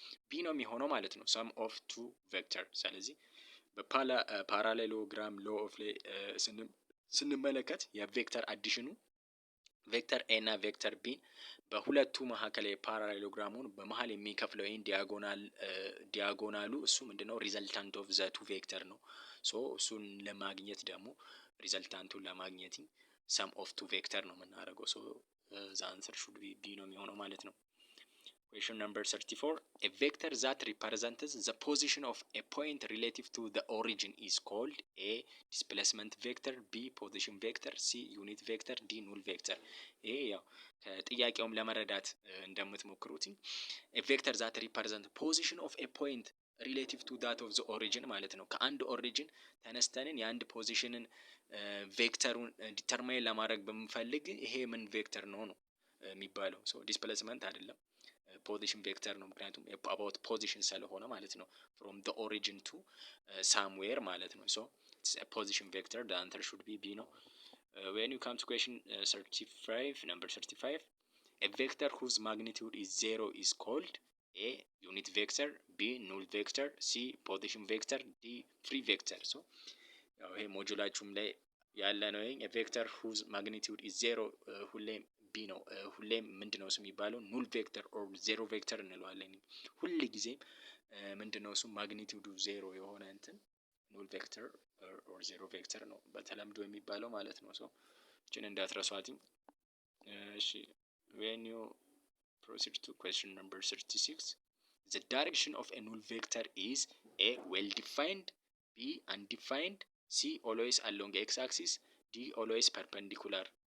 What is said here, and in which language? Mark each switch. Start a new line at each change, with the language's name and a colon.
Amharic: B ነው የሚሆነው ማለት ነው።
English: sum of two vector።
Amharic: ስለዚህ በፓራሌሎግራም ሎ ኦፍ ላይ ስንመለከት የቬክተር አዲሽኑ ቬክተር ኤ እና ቬክተር ቢ በሁለቱ መካከል የፓራሌሎግራሙን በመሃል የሚከፍለው ይሄን ዲያጎናሉ እሱ ምንድነው?
English: ሪዘልታንት ኦፍ ዘ ቱ ቬክተር
Amharic: ነው። ሶ እሱን ለማግኘት ደግሞ ሪዘልታንቱን ለማግኘት ሰም ኦፍ ቱ ቬክተር ነው የምናደርገው።
English: ሶ ዘ አንሰር ሹድ ቢ
Amharic: ነው የሚሆነው ማለት ነው።
English: Question number 34. A vector that represents the position of a point relative to the origin is called A displacement vector, B position vector, C unit vector, D null vector.
Amharic: ይሄ ያው ጥያቄውም ለመረዳት እንደምትሞክሩት
English: a vector that represents position of a point relative to that of the origin
Amharic: ማለት ነው። ከአንድ ኦሪጂን ተነስተንን የአንድ ፖዚሽንን ቬክተሩን ዲተርማይን ለማድረግ በምንፈልግ ይሄ ምን ቬክተር ነው የሚባለው። ሶ ዲስፕሌስመንት አይደለም ፖዚሽን ቬክተር ነው። ምክንያቱም about ፖዚሽን ስለሆነ ማለት ነው።
English: from the origin to somewhere
Amharic: ማለት ነው።
English: so it's a position vector. the answer should be B ነው። when you come to question 35, number 35, a vector whose magnitude is 0 is called A unit vector, B null vector, C position vector, D free vector.
Amharic: so ያው ይሄ ሞጁላችሁም ላይ ያለ ነው።
English: a vector whose magnitude is 0
Amharic: ሁሌም ቢ ነው። ሁሌም ምንድነው እሱ የሚባለው? ኑል ቬክተር ኦር ዜሮ ቬክተር እንለዋለን። ሁሉ ጊዜም ምንድነው እሱ ማግኒቲዩዱ ዜሮ የሆነ እንትን ኑል ቬክተር ኦር ዜሮ ቬክተር ነው በተለምዶ የሚባለው ማለት ነው። ሶ እቺን እንዳትረሷትኝ። እሺ
English: when you proceed to question number 36, the direction of a null vector is A well defined, B undefined, C always along x axis, D always perpendicular.